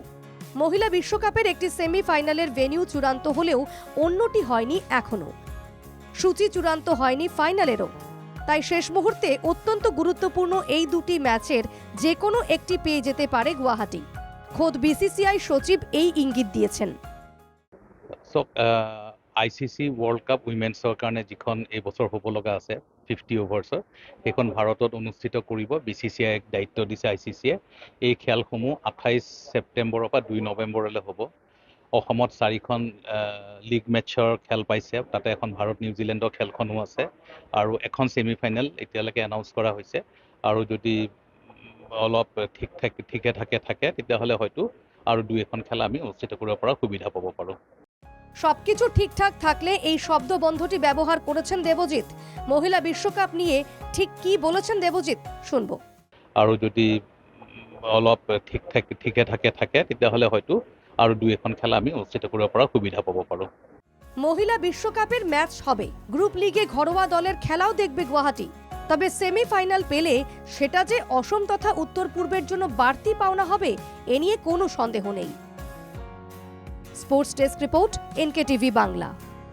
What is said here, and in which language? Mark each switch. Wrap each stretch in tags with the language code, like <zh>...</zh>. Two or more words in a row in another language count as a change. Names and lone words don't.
<bn>মহিলা বিশ্বকাপের একটি সেমিফাইনালের ভেন্যু চূড়ান্ত হলেও অন্যটি হয়নি এখনও। সূচি চূড়ান্ত হয়নি ফাইনালেরও। তাই শেষ মুহূর্তে অত্যন্ত গুরুত্বপূর্ণ এই দুটি ম্যাচের যে কোনো একটি পেয়ে যেতে পারে গুয়াহাটি। খোদ বিসিসিআই সচিব এই ইঙ্গিত দিয়েছেন।</bn> <as>আইচিচি ৱৰ্ল্ড কাপ উইমেন্সৰ কাৰণে যিখন এই বছৰ হ'ব লগা আছে 50 অভাৰ্ছৰ, সেইখন ভাৰতত অনুষ্ঠিত কৰিব। বিচিচিআই এক দায়িত্ব দিছে আইচিচিয়ে। এই খেলসমূহ 28 ছেপ্টেম্বৰৰ পৰা 2 নৱেম্বৰলৈ হ'ব। অসমত 4খন</as> <en>league matches</en> <as>খেল পাইছে, তাতে এখন ভাৰত নিউজিলেণ্ডৰ খেলখনো আছে, আৰু এখন ছেমিফাইনেল এতিয়ালৈকে এনাউন্স কৰা হৈছে। আৰু যদি অলপ ঠিকে থাকে তেতিয়াহ'লে হয়তো আৰু 2এখন খেল আমি অনুষ্ঠিত কৰিব পৰাৰ সুবিধা পাব পাৰোঁ।</as> <bn>সবকিছু ঠিকঠাক থাকলে এই শব্দবন্ধটি ব্যবহার করেছেন দেবজিৎ। মহিলা বিশ্বকাপ নিয়ে ঠিক কি বলেছেন দেবজিৎ, শুনবো।</bn> <as>আৰু যদি অলপ ঠিকে থাকে তেতিয়াহ'লে হয়তো আৰু 2এখন খেল আমি অনুষ্ঠিত কৰিব পৰাৰ সুবিধা পাব পাৰোঁ।</as> <bn>মহিলা বিশ্বকাপের ম্যাচ হবে, গ্রুপ লিগে ঘরোয়া দলের খেলাও দেখবে গুয়াহাটি। তবে সেমিফাইনাল পেলে সেটা যে অসম তথা উত্তর পূর্বের জন্য বাড়তি পাওনা হবে এ নিয়ে কোনো সন্দেহ নেই।</bn> <en>sports desk report,</en> <bn>NKTV বাংলা।</bn>